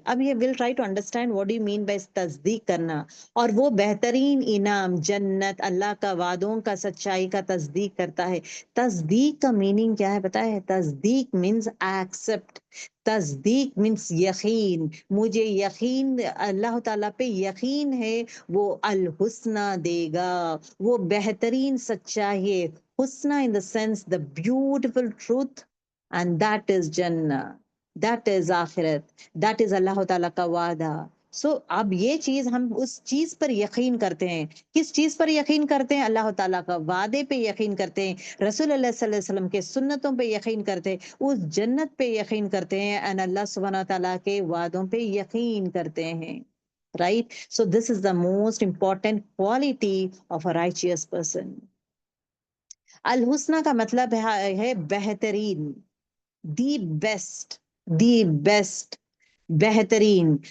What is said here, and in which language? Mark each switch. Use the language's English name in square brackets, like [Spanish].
[Urdu] اب یہ [English] will try to understand what do you mean by [Urdu] تصدیق کرنا. اور وہ بہترین انعام جنت، اللہ کا وعدوں کا، سچائی کا تصدیق کرتا ہے. تصدیق کا میننگ کیا ہے پتہ ہے؟ تصدیق [English] Means accept. [Urdu] تصدیق مینس یقین. مجھے یقین، اللہ تعالیٰ پہ یقین ہے، وہ الحسنہ دے گا، وہ بہترین سچائی ہے. [English] حسنہ in the sense the beautiful truth, and that is جنہ، that is آخرت، that is Allah تعالیٰ [Urdu] کا وعدہ. اب یہ چیز ہم اس چیز پر یقین کرتے ہیں. کس چیز پر یقین کرتے ہیں؟ اللہ تعالیٰ کا وعدے پہ یقین کرتے ہیں، رسول اللہ صلی اللہ علیہ وسلم کے سنتوں پہ یقین کرتے ہیں، اس جنت پہ یقین کرتے ہیں، and اللہ سبحانہ تعالیٰ کے وعدوں پہ یقین کرتے ہیں. [English] Right? So this is the most important quality of a righteous person. [Urdu] الحسنہ کا مطلب ہے بہترین، [English] the best, the best, [Urdu] بہترین.